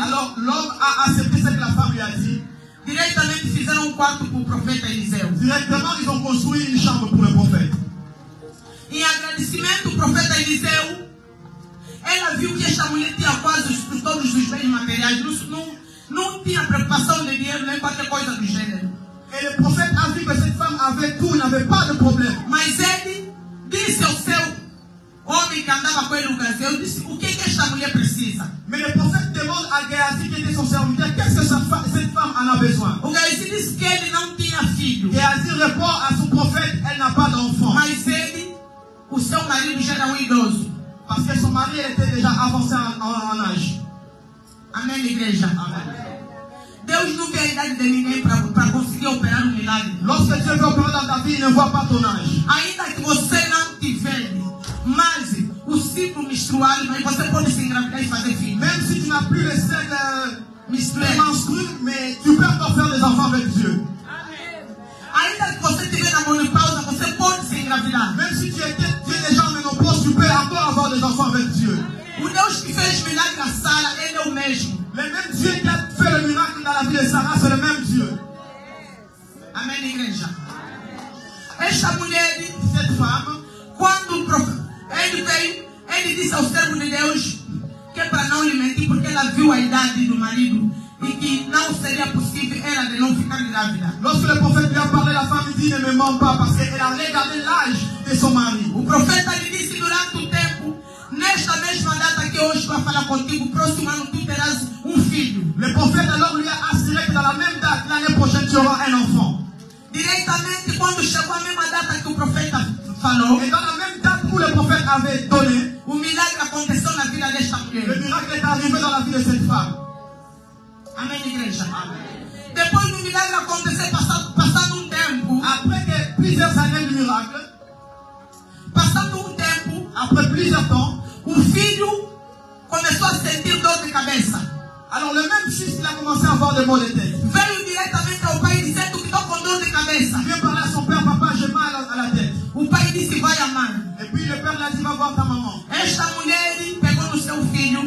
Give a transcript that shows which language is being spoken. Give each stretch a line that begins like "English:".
French: Alors l'homme a accepté ce que la femme lui a dit.
Portuguese: Diretamente fizeram um quarto para o profeta Eliseu.
French: Directement, ils ont construit une chambre pour le prophète.
Portuguese: Em agradecimento, o profeta Eliseu, ela viu que esta mulher tinha quase todos os bens materiais. Não tinha preocupação de dinheiro nem qualquer coisa do gênero.
French: Et le prophète a vu que cette femme avait tout, n'avait pas de problème.
Portuguese: Mas ele disse ao seu homem que andava com ele no Gazel, disse, o que esta mulher precisa?
French: Mais le prophète demande à Géasi, qui était son serviteur, qu'est-ce que cette femme en a besoin?
Portuguese: O Géasi disse que ele não tinha filho.
French: Géasi répond à son prophète, elle n'a pas d'enfant.
Portuguese: Mas ele, o seu marido já era idoso.
French: Parce que son mari elle était déjà avancé en âge.
Portuguese: Amém, igreja? Amen. Deus não vê a idade de ninguém para conseguir operar um milagre.
French: Lorsque Dieu veut opérer dans ta vie, il ne voit pas ton âge.
Portuguese: Ainda que você não tiver mais o ciclo menstrual, mas você pode se engravidar e fazer filho.
French: Même si tu n'as plus le cycle menstruel, mais tu peux encore faire des enfants avec Dieu.
Portuguese: Ainda que você estiver na menopausa, você pode se engravidar.
French: Même si tu es déjà en ménopause, tu peux encore avoir des enfants avec Dieu.
Portuguese: O Deus que fez milagre a Sara, ele é o mesmo.
French: Le même Dieu qui a fait le miracle dans la vie de Sarah, c'est le même Dieu.
Portuguese: Amém, igreja? Esta mulher,
French: Cette femme,
Portuguese: quando ele veio, ele disse ao servo de Deus que é para não lhe mentir, porque ela viu a idade do marido e que não seria possível ela de não ficar grávida.
French: lorsque le prophète lui a parlé, la femme dit ne me ment pas parce qu'elle a regardé l'âge de son mari.
Portuguese: O profeta lhe disse durante o tempo, nesta mesma data que hoje vai falar contigo, próximo ano tu terás filho.
French: Le prophète alors lui a assuré que dans la même date, l'année prochaine, tu auras un enfant.
Portuguese: Diretamente, quando chegou a mesma data que o profeta falou,
French: Et dans la même date où le prophète avait donné,
Portuguese: o milagre aconteceu na vida desta mulher.
French: le miracle est arrivé dans la vie de cette femme.
Portuguese: Amém, igreja? Depois do milagre acontecer, passando um tempo,
French: Après que plusieurs années de miracle,
Portuguese: passando um tempo,
French: après plusieurs temps,
Portuguese: o filho começou a sentir dor de cabeça.
French: alors le même fils, il a commencé à avoir des maux de tête.
Portuguese: Veio diretamente ao pai dizendo que estou com dor de cabeça.
French: Il vient parler à son père, papa, j'ai mal à la tête.
Portuguese: O pai disse, vai à mãe.
French: Et puis le père lui a dit, va voir ta maman.
Portuguese: Esta mulher pegou no seu filho,